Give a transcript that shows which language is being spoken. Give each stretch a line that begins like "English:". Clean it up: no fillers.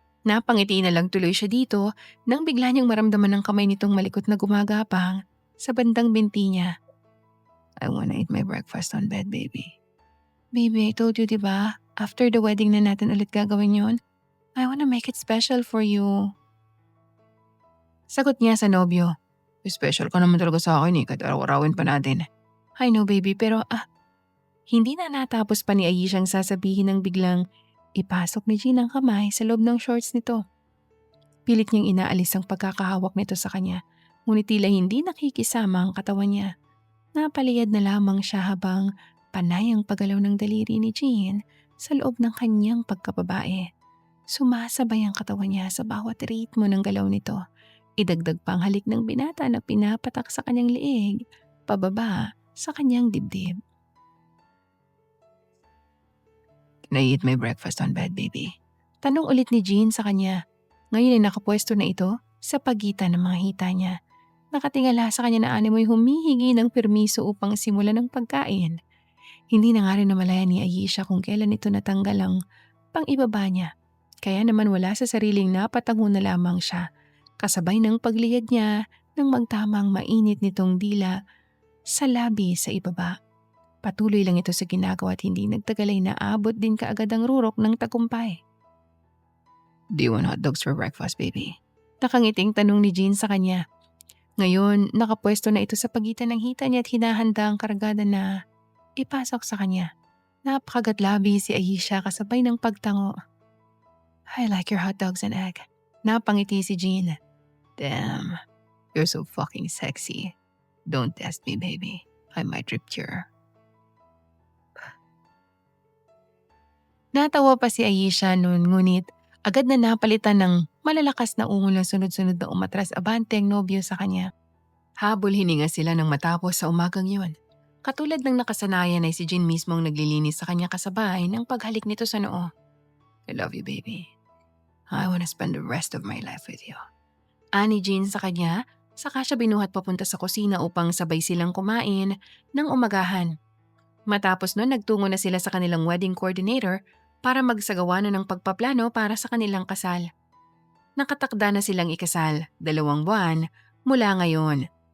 Filipino: Napangiti na lang tuloy siya dito nang bigla niyang maramdaman ng kamay nitong malikot na gumagapang sa bandang binti niya.
English: I wanna eat my breakfast on bed, baby. Baby, I told you,
Filipino: di ba?
English: After the wedding
Filipino: na natin ulit gagawin yun,
English: I wanna make it special for you.
Filipino: Sagot niya sa nobyo. Special ka naman talaga sa akin kahit araw-arawin pa natin.
English: I know, baby,
Filipino: pero hindi na natapos pa ni Ayesha ang sasabihin ng biglang ipasok ni Jean ang kamay sa loob ng shorts nito. Pilit niyang inaalis ang pagkakahawak nito sa kanya, ngunit tila hindi nakikisama ang katawan niya. Napaliyad na lamang siya habang panay ang paggalaw ng daliri ni Jean sa loob ng kanyang pagkababae. Sumasabay ang katawan niya sa bawat ritmo ng galaw nito. Idagdag pa ang halik ng binata na pinapatak sa kanyang liig, pababa sa kanyang dibdib.
English: Can I eat my breakfast on bed, baby?
Filipino: Tanong ulit ni Jean sa kanya. Ngayon ay nakapwesto na ito sa pagitan ng mga hita niya. Nakatingala sa kanya na animoy humihingi ng permiso upang simulan ng pagkain. Hindi na nga rin namalaya ni Ayesha kung kailan ito natanggal ang pang-ibaba niya. Kaya naman wala sa sariling napatango na lamang siya. Kasabay ng pagliyad niya ng magtamang mainit nitong dila sa labi sa ibaba. Patuloy lang ito sa ginagawa at hindi nagtagal ay naabot din kaagad ang rurok ng tagumpay.
English: Do you want hot dogs for breakfast, baby?
Filipino: Nakangiting tanong ni Jean sa kanya. Ngayon, nakapwesto na ito sa pagitan ng hita niya at hinahanda ang karagada na ipasok sa kanya. Napakagatlabi si Ayesha kasabay ng pagtango.
English: I like your hot dogs and egg.
Filipino: Napangiti si Jean.
English: Damn, you're so fucking sexy. Don't test me, baby. I might rupture.
Filipino: Natawa pa si Ayesha noon ngunit agad na napalitan ng malalakas na ungol na sunod-sunod na umatras abante ang nobyo sa kanya. Habol hininga sila nang matapos sa umagang yun. Katulad ng nakasanayan ay si Jean mismo ang naglilinis sa kanya kasabay ng paghalik nito sa noo.
English: I love you, baby. I wanna spend the rest of my life with you.
Filipino: Ani Jean sa kanya, saka siya binuhat papunta sa kusina upang sabay silang kumain ng umagahan. Matapos nun nagtungo na sila sa kanilang wedding coordinator para magsagawa na ng pagpaplano para sa kanilang kasal. Nakatakda na silang ikasal, 2 buwan, mula ngayon.